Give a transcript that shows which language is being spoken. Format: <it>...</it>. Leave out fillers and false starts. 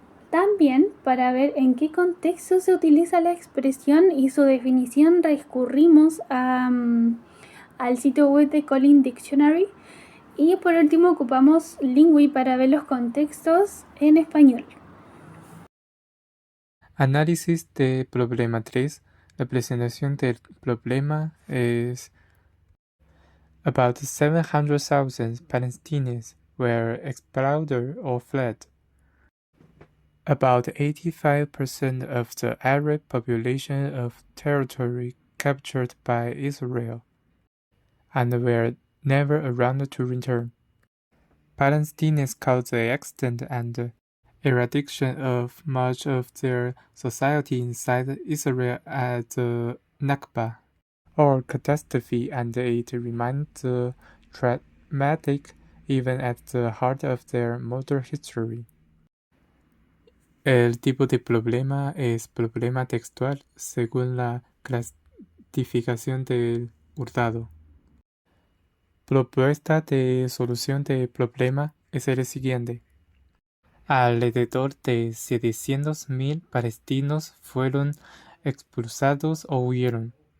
<es>También, para ver en qué contexto se utiliza la expresión y su definición, recurrimos al sitio web de Collins Dictionary. Y por último, ocupamos Lingui para ver los contextos en español. Análisis de problema 3.</es> <en>La presentación del problema es: About 700,000 Palestinians were expelled or fled. About 85% of the Arab population of territory captured by Israel, and were never allowed to return. Palestinians caused the extent and eradication of much of their society inside Israel as the Nakba, or catastrophe, and it remains traumatic even at the heart of their modern history.</en> <es>El tipo de problema es problema textual según la clasificación del Hurtado. Propuesta de solución del problema es el siguiente. Alrededor de 700,000 palestinos fueron expulsados o huyeron.</es>